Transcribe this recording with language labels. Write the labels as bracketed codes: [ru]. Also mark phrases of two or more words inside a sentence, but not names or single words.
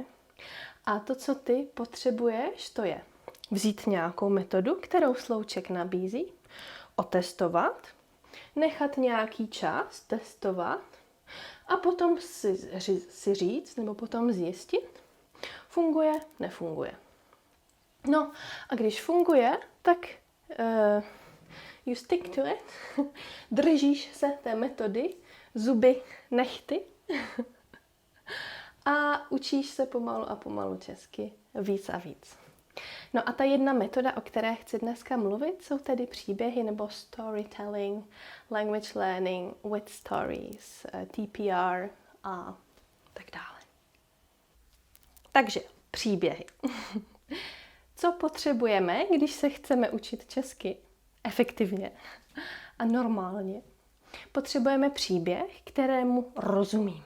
[cs] A to, co ty potřebuješ, to je vzít nějakou metodu, kterou slouček nabízí, otestovat, nechat nějaký čas testovat a potom si říct nebo potom zjistit, funguje, nefunguje. No a když funguje, tak [en] you stick to it, [cs] držíš se té metody, zuby, nehty a učíš se pomalu a pomalu česky víc a víc. No a ta jedna metoda, o které chci dneska mluvit, jsou tedy příběhy nebo storytelling, [en] language learning with stories, [cs] TPR a tak dále. Takže příběhy. Co potřebujeme, když se chceme učit česky efektivně a normálně? Potřebujeme příběh, kterému rozumíme.